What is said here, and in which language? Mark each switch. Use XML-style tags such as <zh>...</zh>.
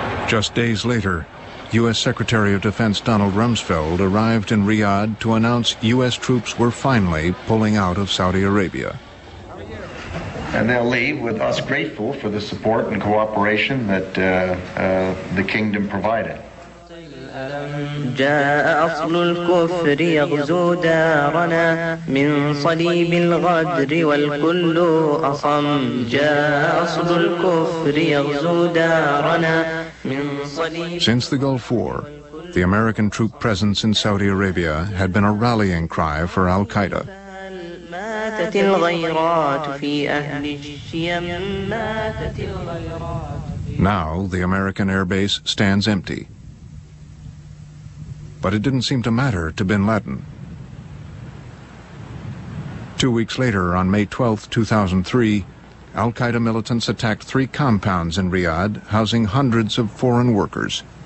<en>Just days later, U.S. Secretary of Defense Donald Rumsfeld arrived in Riyadh to announce U.S. troops were finally pulling out of Saudi Arabia. And they'll leave with us grateful for the support and cooperation that the kingdom provided.</en> <ar>جاء أصل الكفر يغزو دارنا من صليب الغدر والكل أصم جاء أصل الكفر يغزو دارنا من صليب.</ar> <en>Since the Gulf War, the American troop presence in Saudi Arabia had been a rallying cry for Al-Qaeda.</en> <ar>ماتت الغيرات في أهل الشيم ماتت الغيرات.</ar> <en>Now the American air base stands empty. But it didn't seem to matter to bin Laden. 2 weeks later, on May 12, 2003, Al-Qaeda militants attacked 3 compounds in Riyadh, housing hundreds of foreign workers.</en>